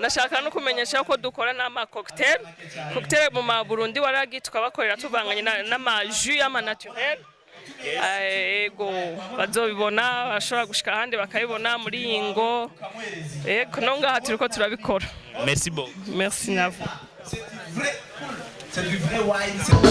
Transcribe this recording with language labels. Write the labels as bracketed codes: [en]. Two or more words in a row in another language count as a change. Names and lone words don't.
[rn] Nashaka no kumenyesha ko dukora n'ama cocktail mu Burundi waragi tukabakorera tuvanganye n'ama jus y'ama naturel. Ego bazobibona bashobora gushika ahandi bakabibona muri ingo. Ego no ngaha turiko turabikora. [fr] Merci beaucoup. Merci na vous. C'est du vrai wine.